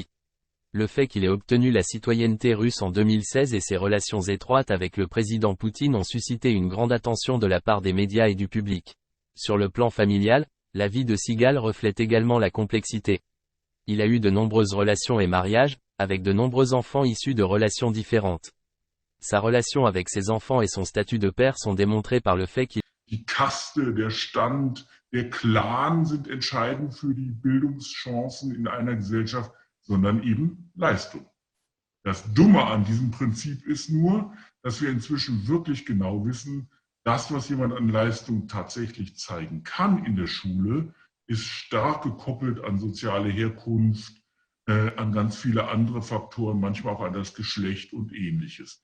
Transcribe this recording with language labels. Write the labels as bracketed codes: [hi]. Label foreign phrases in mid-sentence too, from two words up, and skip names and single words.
[fr] Le fait qu'il ait obtenu la citoyenneté russe en 2016 et ses relations étroites avec le président Poutine ont suscité une grande attention de la part des médias et du public. Sur le plan familial, la vie de Seagal reflète également la complexité. Il a eu de nombreuses relations et mariages, avec de nombreux enfants issus de relations différentes. Sa relation avec ses enfants et son statut de père sont démontrés par le fait qu'il [de] Die Kaste, der Stand, der Clan sind entscheidend für die Bildungschancen in einer Gesellschaft, sondern eben Leistung. Das Dumme an diesem Prinzip ist nur, dass wir inzwischen wirklich genau wissen, das, was jemand an Leistung tatsächlich zeigen kann in der Schule, ist stark gekoppelt an soziale Herkunft, an ganz viele andere Faktoren, manchmal auch an das Geschlecht und Ähnliches.